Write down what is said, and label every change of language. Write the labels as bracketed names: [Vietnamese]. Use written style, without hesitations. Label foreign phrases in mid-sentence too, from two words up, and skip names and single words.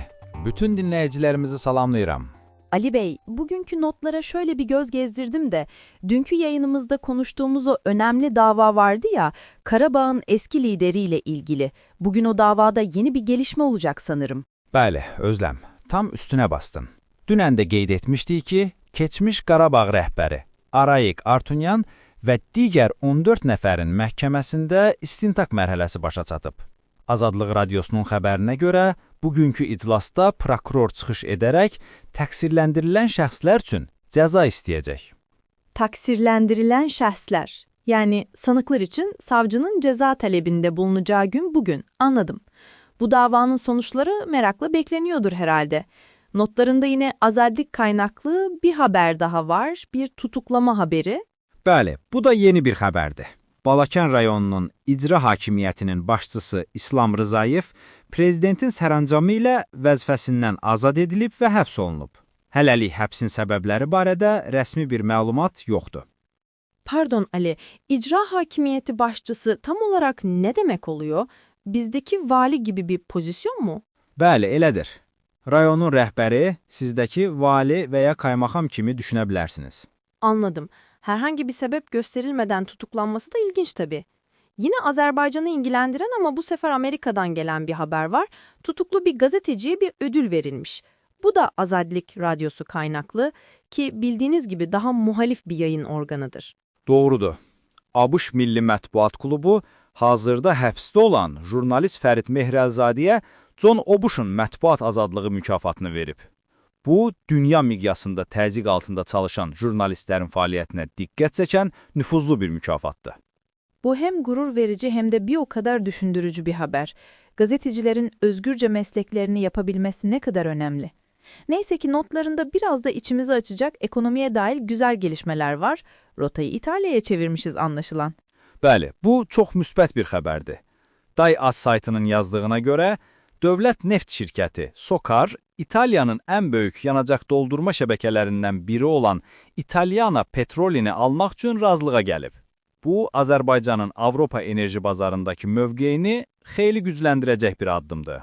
[Turkish] Bütün dinleyicilerimizi salamlayıram. Ali Bey, bugünkü notlara şöyle bir göz gezdirdim de, dünkü yayınımızda konuştuğumuz o önemli dava vardı ya, Karabağ'ın eski lideriyle ilgili. Bugün o davada yeni bir gelişme olacak sanırım. Bəli, Özlem, tam üstüne bastın. [Azerbaijani] Dünən də qeyd etmişdik ki, keçmiş Qarabağ rəhbəri Arayik Artunyan və digər 14 nəfərin məhkəməsində istintaq mərhələsi başa çatıb. Azadlıq Radiosunun xəbərinə görə, bugünkü iclasda prokuror çıxış edərək təqsirləndirilən şəxslər üçün cəza istəyəcək. [Turkish] Taksirlendirilen şahslar, yani sanıklar için savcının ceza talebinde bulunacağı gün bugün, anladım. Bu davanın sonuçları merakla bekleniyordur herhalde. Notlarında yine azadlık kaynaklı bir haber daha var, bir tutuklama haberi. [Azerbaijani] Bəli, bu da yeni bir xəbərdir. Balakən rayonunun icra hakimiyyətinin başçısı İslam Rızayev prezidentin sərəncamı ilə vəzifəsindən azad edilib və həbs olunub. Hələlik həbsin səbəbləri barədə rəsmi bir məlumat yoxdur. [Turkish] Pardon Ali, icra hakimiyeti başçısı tam olarak ne demek oluyor? Bizdeki vali gibi bir pozisyon mu? [Azerbaijani] Bəli, elədir. Rayonun rəhbəri sizdəki vali və ya kaymakam kimi düşünə bilərsiniz. [Turkish] Anladım. Herhangi bir sebep gösterilmeden tutuklanması da ilginç tabii. Yine Azerbaycan'ı ilgilendiren ama bu sefer Amerika'dan gelen bir haber var. Tutuklu bir gazeteciye bir ödül verilmiş. Bu da Azadlık Radyosu kaynaklı ki bildiğiniz gibi daha muhalif bir yayın organıdır. [Azerbaijani] Doğrudur. ABŞ Milli Mətbuat Klubu hazırda həbsdə olan jurnalist Fərid Mehrəlzadəyə John Obuşun mətbuat azadlığı mükafatını verib. Bu, dünya miqyasında təzyiq altında çalışan jurnalistlərin fəaliyyətinə diqqət çəkən nüfuzlu bir mükafatdır. [Turkish] Bu hem gurur verici hem de bir o kadar düşündürücü bir haber. Gazetecilerin özgürce mesleklerini yapabilmesi ne kadar önemli. Neyse ki notlarında biraz da içimizi açacak ekonomiye dair güzel gelişmeler var. Rotayı İtalya'ya çevirmişiz anlaşılan. [Azerbaijani] Bəli, bu çox müsbət bir xəbərdir. DayAs saytının yazdığına görə, dövlət neft şirkəti SOCAR, İtaliyanın ən böyük yanacaq doldurma şəbəkələrindən biri olan Italiana Petrolini almaq üçün razılığa gəlib. Bu, Azərbaycanın Avropa enerji bazarındakı mövqeyini xeyli gücləndirəcək bir addımdır.